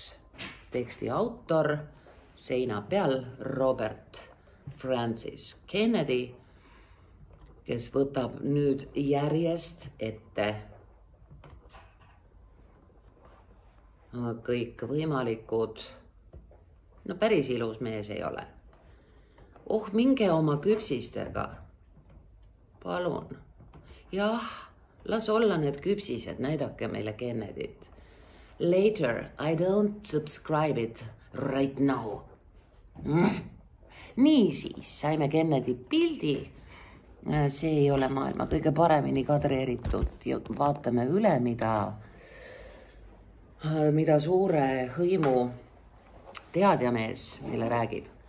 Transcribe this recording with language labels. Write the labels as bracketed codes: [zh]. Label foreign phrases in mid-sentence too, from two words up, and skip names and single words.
[et] Teksti autor seina peal Robert Francis Kennedy, kes võtab nüüd järjest ette kõik võimalikud, päris ilus mees ei ole. Minge oma küpsistega, palun. Jah, las olla need küpsised, näidake meile Kennedyt. [en] Later, I don't subscribe it right now. [et] Niisiis, saime Kennedy pildi. See ei ole maailma kõige paremini kadreeritud ja vaatame üle, mida suure hõimu teadjamees meile räägib.